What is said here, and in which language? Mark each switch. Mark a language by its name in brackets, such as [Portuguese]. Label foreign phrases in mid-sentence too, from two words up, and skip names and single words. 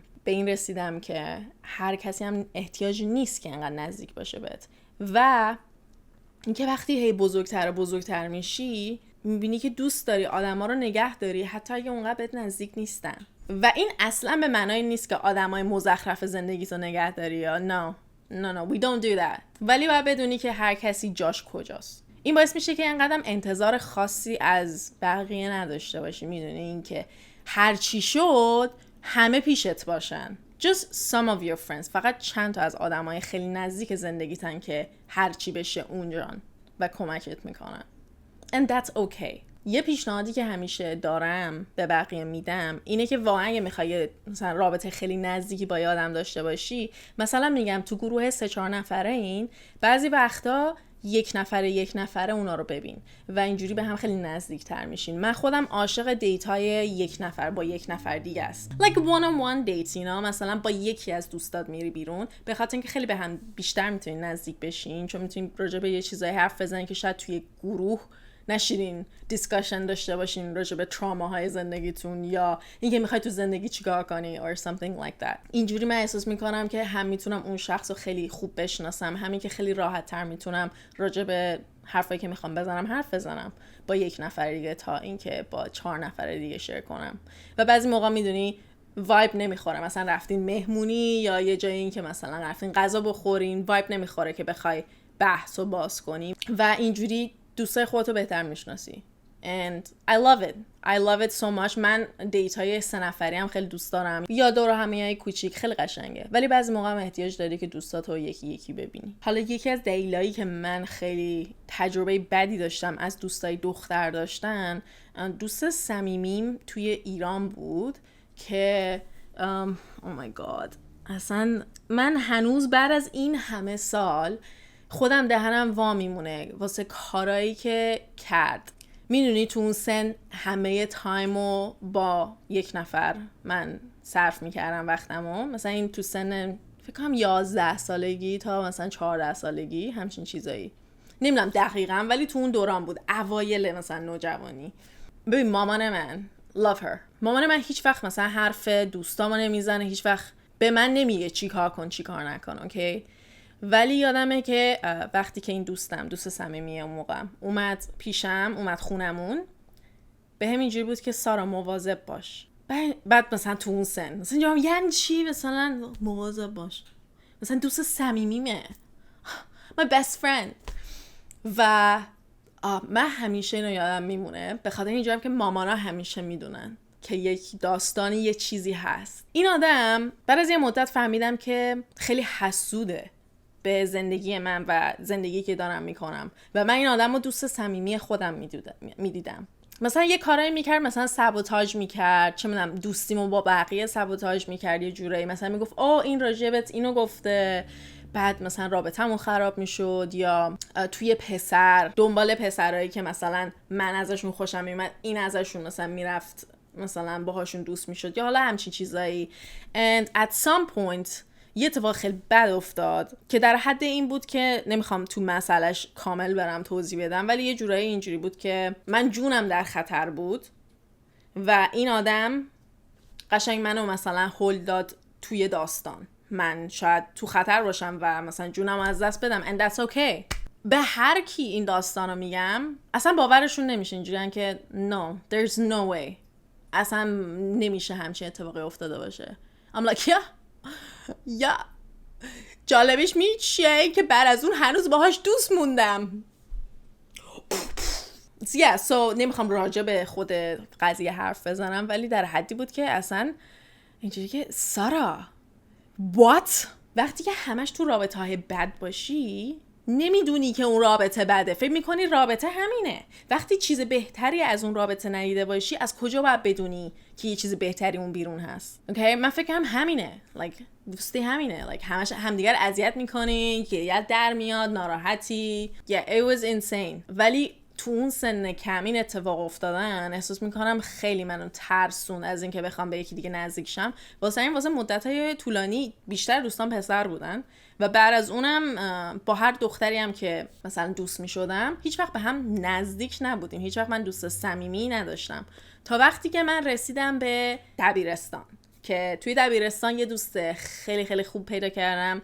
[Persian] به این رسیدم که هر کسی هم احتیاجی نیست که انقدر نزدیک باشه بهت و اینکه وقتی هی بزرگتر میشی میبینی که دوست داری آدما رو نگه داری حتی اگه اونقدر بهت نزدیک نیستن و این اصلا به معنای نیست که آدمای مزخرف زندگیتو نگه داری یا [English] no we don't do that. [Persian] ولی باید بدونی که هر کسی جاش کجاست. این باعث میشه که اینقدر انتظار خاصی از بقیه نداشته باشی. میدونی این که هر چی شد همه پیشت باشن. [English] Just some of your friends. [Persian] فقط چند تا از آدمای خیلی نزدیک زندگیتن که هر چی بشه اونجان و کمکت میکنن. [English] And that's okay. [Persian] یه پیشنهادی که همیشه دارم به بقیه میدم اینه که واقعا اگه میخوای مثلا رابطه خیلی نزدیکی با یه آدم داشته باشی، مثلا میگم تو گروه 3-4 نفره این بعضی وقتا یک نفره اونا رو ببین و اینجوری به هم خیلی نزدیک تر میشین. من خودم عاشق دیت های یک نفر با یک نفر دیگه است. [English] Like one on one dates, you know؟ [Persian] مثلا با یکی از دوستات میری بیرون به خاطر اینکه خیلی به هم بیشتر میتونین نزدیک بشین، چون میتونین راجع به یه چیزای حرف بزنین که شاید توی گروه نشینین دیسکاشن داشته باشین راجع به تراماهای زندگیتون یا اینکه میخوای تو زندگی چیکار کنی [English] or something like that. [Persian] اینجوری من احساس میکنم که هم میتونم اون شخص رو خیلی خوب بشناسم، همین که خیلی راحت تر میتونم راجع به حرفایی که میخوام بزنم حرف بزنم با یک نفر دیگه تا اینکه با 4 نفر دیگه شیر کنم. و بعضی موقع میدونی وایب نمیخوره، مثلا رفتین مهمونی یا یه جایی این که مثلا رفتین غذا بخورین، وایب نمیخوره که بخوای بحث و باز کنی و اینجوری دوستای خودتو بهتر میشناسی. [English] And I love it. I love it so much. [Persian] من دیتای 3 نفری هم خیلی دوست دارم یا دور همیای کوچیک، خیلی قشنگه، ولی بعضی موقع هم احتیاج داری که دوستاتو یکی یکی ببینی. حالا یکی از دلایلی که من خیلی تجربه بدی داشتم از دوستای دختر داشتن، دوست صمیمیم توی ایران بود که [English] oh my god [Persian] اصلا من هنوز بعد از این همه سال خودم دهنم وا میمونه واسه کارایی که کرد. میدونی تو اون سن همه تایمو با یک نفر من صرف میکردم وقتمو، مثلا این تو سن فکر کنم 11 سالگی تا مثلا 14 سالگی همچین چیزایی، نمیدونم دقیقاً ولی تو اون دوران بود، اوایل مثلا نوجوانی. ببین مامان من [English] love her، [Persian] مامان من هیچ وقت مثلا حرف دوستامو نمیزنه، هیچ وقت به من نمیگه چی کار کن چی کار نکن، اوکی؟ ولی یادمه که وقتی که این دوست صمیمی اون موقع اومد پیشم، اومد خونمون، به هم اینجوری بود که سارا مواظب باش. بعد مثلا تو اون سن مثلا جواب یعنی چی مثلا مواظب باش، مثلا دوست صمیمیمه [English] my best friend. [Persian] و من همیشه اینو یادم میمونه به خاطر اینجوری که مامانا همیشه میدونن که یک داستانی یه چیزی هست. این آدم بعد از یه مدت فهمیدم که خیلی حسوده به زندگی من و زندگی که دارم میکنم و من این آدم رو دوست صمیمی خودم میدیدم. مثلا یه کارایی میکرد، مثلا سابوتاژ میکرد، چه میدونم دوستیمو با بقیه سابوتاژ میکرد یه جورایی، مثلا میگفت این راجبت اینو گفته، بعد مثلا رابطمون خراب میشد، یا توی پسر دنبال پسرایی که مثلا من ازشون خوشم میومد این ازشون مثلا میرفت مثلا باهاشون دوست میشد یا حالا همچین چیزایی. [English] and at some point [Persian] یه اتفاق خیلی بد افتاد که در حد این بود که نمیخوام تو مسئلهش کامل برم توضیح بدم، ولی یه جورایی اینجوری بود که من جونم در خطر بود و این آدم قشنگ منو مثلا هول داد توی داستان، من شاید تو خطر باشم و مثلا جونم از دست بدم [English] and that's okay. [Persian] به هر کی این داستانو میگم اصلا باورشون نمیشه، اینجوریه که [English] no there's no way، [Persian] اصلا نمیشه همچین اتفاقی افتاده باشه. [English] I'm like yeah [Persian] جالبش چیه که بعد از اون هنوز باهاش دوست موندم. so نمیخوام راجع به خود قضیه حرف بزنم، ولی در حدی بود که اصلا اینجوری که سارا what؟ وقتی که همش تو رابطه های بد باشی نمیدونی که اون رابطه بده، فکر میکنی رابطه همینه. وقتی چیز بهتری از اون رابطه ندیده باشی از کجا باید بدونی که یه چیز بهتری اون بیرون هست؟ اوکی من فکرم همینه، دوستی همینه، همش همدیگر اذیت میکنین که یاد در میاد، ناراحتی. [English] it was insane. [Persian] ولی تو اون سن کم این اتفاق افتادن احساس میکنم خیلی منو ترسون از اینکه بخوام به یکی دیگه نزدیک شم. واسه مدت‌های طولانی بیشتر دوستان پسر بودن و بعد از اونم با هر دختری هم که مثلا دوست میشدم هیچ وقت به هم نزدیک نبودیم، هیچ وقت من دوست صمیمی نداشتم تا وقتی که من رسیدم به دبیرستان، که توی دبیرستان یه دوست خیلی خیلی خوب پیدا کردم.